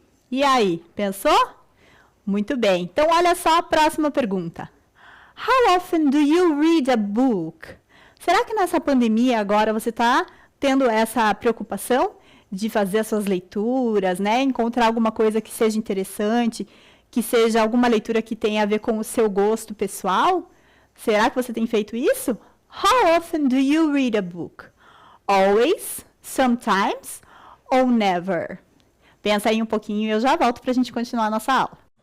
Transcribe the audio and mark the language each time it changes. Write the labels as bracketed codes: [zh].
[pt] E aí, pensou? Muito bem. Então, olha só a próxima pergunta. [en] How often do you read a book? [pt] Será que nessa pandemia agora você está tendo essa preocupação de fazer as suas leituras, né? Encontrar alguma coisa que seja interessante, que seja alguma leitura que tenha a ver com o seu gosto pessoal? Será que você tem feito isso? [en] How often do you read a book? Always? Sometimes? Or never? [pt] Pensa aí um pouquinho e eu já volto para a gente continuar a nossa aula.